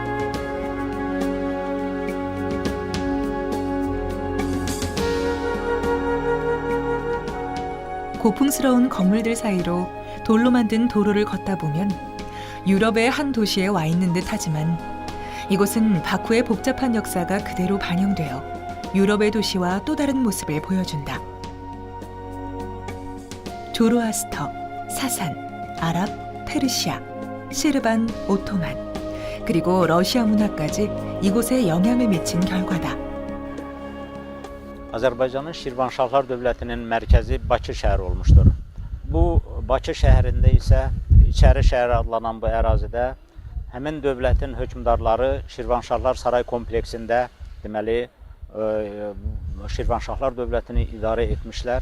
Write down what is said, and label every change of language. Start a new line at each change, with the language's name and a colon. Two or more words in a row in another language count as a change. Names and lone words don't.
Korean: 고풍스러운 건물들 사이로 돌로 만든 도로를 걷다 보면 유럽의 한 도시에 와 있는 듯 하지만 이곳은 바쿠의 복잡한 역사가 그대로 반영되어 유럽의 도시와 또 다른 모습을 보여준다. 조로아스터, 사산, 아랍, 페르시아, 시르반, 오토만, 그리고 러시아 문화까지 이곳에 영향을 miçin 결과다.
Azerbaijani: Azərbaycanın Şirvanşahlar Dövlətinin mərkəzi Bakı şəhəri olmuşdur. Bu Bakı şəhərində isə İçəri şəhər adlanan bu ərazidə həmin dövlətin hökmdarları Şirvanşahlar Saray kompleksində deməli Şirvanşahlar Dövlətini idarə etmişlər.